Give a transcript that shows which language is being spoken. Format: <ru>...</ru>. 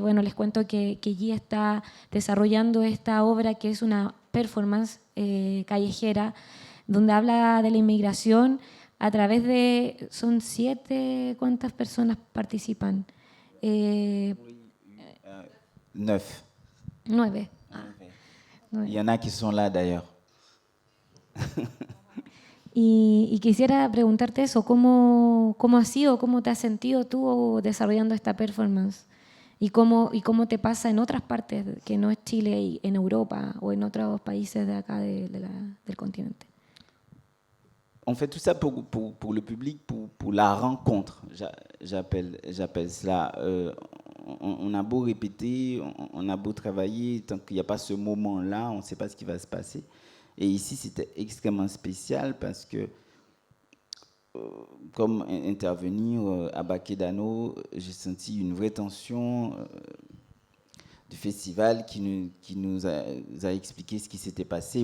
<es>Bueno, les cuento que Guy está desarrollando esta obra que es una performance callejera donde habla de la inmigración a través de... Son 7, ¿cuántas personas participan? 9. 9.</es> <fr>Il y en a qui sont là d'ailleurs.</fr> <es>Y quisiera preguntarte eso, ¿cómo ha sido, cómo te has sentido tú desarrollando esta performance? ¿Y cómo te pasa en otras partes que no es Chile, y en Europa o en otros países de acá del continente?</es> <fr>On fait tout ça pour le public, pour la rencontre, j'appelle cela. On a beau répéter, on a beau travailler, tant qu'il n'y a pas ce moment-là, on ne sait pas ce qui va se passer. Et ici, c'était extrêmement spécial parce que, comme intervenir à Baquedano, j'ai senti une vraie tension du festival qui nous a expliqué ce qui s'était passé.</fr>